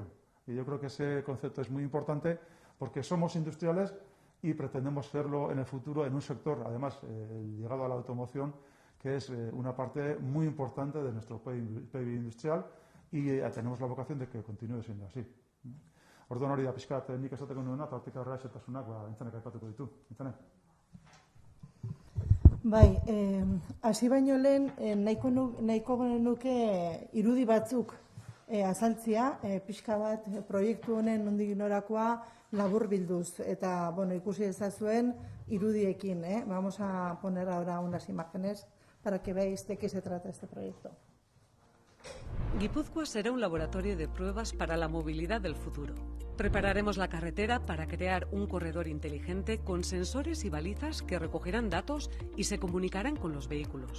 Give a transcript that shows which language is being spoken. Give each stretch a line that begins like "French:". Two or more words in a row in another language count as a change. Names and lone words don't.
Spanish: Y yo creo que ese concepto es muy importante porque somos industriales y pretendemos serlo en el futuro en un sector, además, ligado a la automoción, que es una parte muy importante de nuestro PIB industrial y tenemos la vocación de que continúe siendo así.
Basque: Orduan hori da pixkat nik esateko nuena, eta hortik aurrera esetasunak Aintzanek aipatuko ditu. Aintzanek? Bai, hasi baino lehen nahiko nuke irudi batzuk azaltzia, pixka bat proiektu honen nondik norakoa labur bilduz. Eta, ikusi ezazuen irudiekin.
Spanish: Vamos a poner ahora unas imágenes para que veáis de qué se trata este proyecto. Guipúzcoa será un laboratorio de pruebas para la movilidad del futuro. Prepararemos la carretera para crear un corredor inteligente con sensores y balizas que recogerán datos y se comunicarán con los vehículos.